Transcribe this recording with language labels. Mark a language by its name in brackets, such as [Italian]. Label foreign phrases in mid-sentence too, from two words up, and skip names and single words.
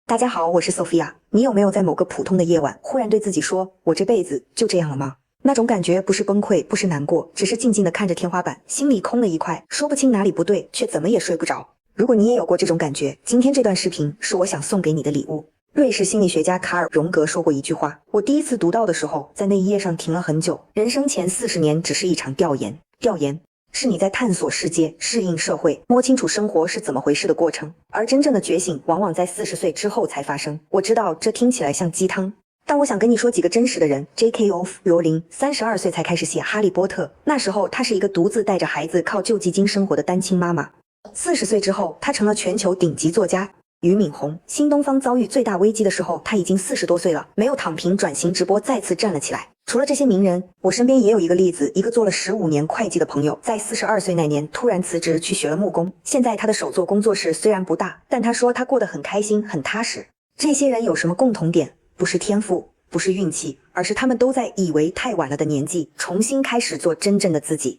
[Chinese] 大家好，我是 Sophia。你有没有在某个普通的夜晚，忽然对自己说，我这輩子就這樣了嗎？那種感覺不是崩潰，不是難過，只是靜靜地看着天花板，心裡空了一塊，說不清哪裡不對，卻怎麼也睡不着。如果你也有過這種感覺，今天這段視頻是我想送給你的禮物。瑞士心理學家卡爾·榮格說過一句話，我第一次讀到的時候，在那一頁上停了很久。人生前40年只是一場調研，調研是你在探索世界、適應社會、摸清楚生活是怎麼回事的過程，而真正的覺醒往往在40歲之後才發生。我知道這聽起來像雞湯，但我想跟你說幾個真實的人。J.K. 羅琳32歲才開始寫《哈利波特》，那時候她是一個獨自帶着孩子靠救濟金生活的單親媽媽。40歲之後，她成了全球頂級作家。俞敏洪，新東方遭遇最大危機的時候，他已經40 多歲了，沒有躺平，轉型直播，再次站了起來。除了這些名人，我身邊也有一個例子，一個做了15年會計的朋友，在42歲那年突然辭職去學了木工。現在他的手作工作室雖然不大，但他說他過得很開心，很踏實。這些人有什麼共同點？不是天賦，不是運氣，而是他們都在以為太晚了的年紀，重新開始做真正的自己。